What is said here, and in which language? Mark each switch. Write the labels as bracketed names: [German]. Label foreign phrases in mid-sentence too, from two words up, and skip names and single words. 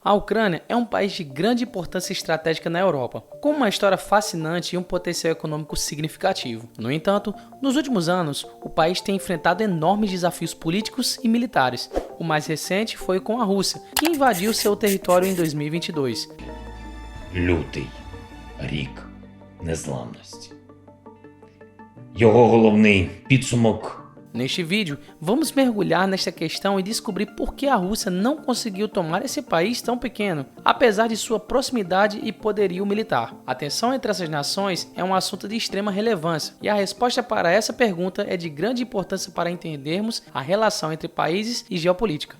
[Portuguese] A Ucrânia é um país de grande importância estratégica na Europa, com uma história fascinante e um potencial econômico significativo. No entanto, nos últimos anos, o país tem enfrentado enormes desafios políticos e militares. O mais recente foi com a Rússia, que invadiu seu território em 2022. [Ukrainian] Лютий рік незламності. Його головний підсумок. [Portuguese] Neste vídeo, vamos mergulhar nesta questão e descobrir por que a Rússia não conseguiu tomar esse país tão pequeno, apesar de sua proximidade e poderio militar. A tensão entre essas nações é um assunto de extrema relevância, e a resposta para essa pergunta é de grande importância para entendermos a relação entre países e geopolítica.